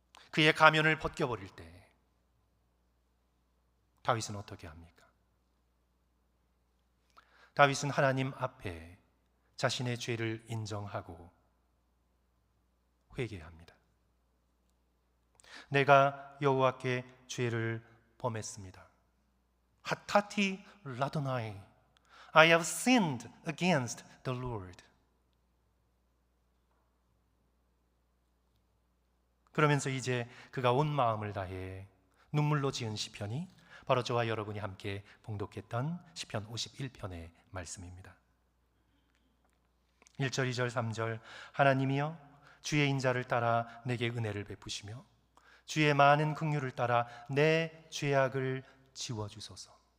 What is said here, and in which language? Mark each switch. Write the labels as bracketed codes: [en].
[ko] 그의 가면을 벗겨버릴 때 다윗은 어떻게 합니까? 다윗은 하나님 앞에 자신의 죄를 인정하고 회개합니다. 내가 여호와께 죄를 범했습니다. [he] 하타티 라도나이, [en] I have sinned against the Lord. [ko] 그러면서 이제 그가 온 마음을 다해 눈물로 지은 시편이 바로 저와 여러분이 함께 봉독했던 시편 51편의 말씀입니다. 1절, 2절, 3절 하나님이여 주의 인자를 따라 내게 은혜를 베푸시며 주의 많은 긍휼을 따라 내 죄악을 지워주소서.